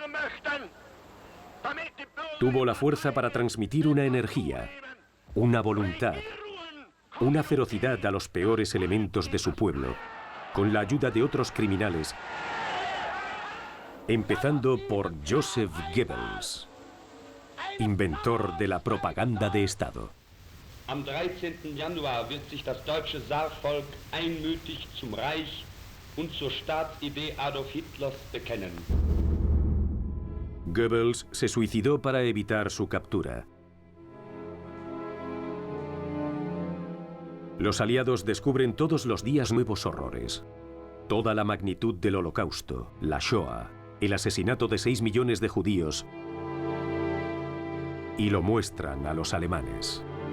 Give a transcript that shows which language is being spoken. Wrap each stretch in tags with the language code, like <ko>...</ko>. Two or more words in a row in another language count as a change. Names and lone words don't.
<es>Tuvo la fuerza para transmitir una energía, una voluntad, una ferocidad a los peores elementos de su pueblo, con la ayuda de otros criminales, empezando por Joseph Goebbels, inventor de la propaganda de Estado.</es> <de>Am 13. Januar wird sich das deutsche Saarvolk einmütig zum Reich und zur Staatsidee Adolf Hitlers bekennen.</de> <es>Goebbels se suicidó para evitar su captura. Los aliados descubren todos los días nuevos horrores. Toda la magnitud del Holocausto, la Shoah, el asesinato de 6 millones de judíos, y lo muestran a los alemanes.</es>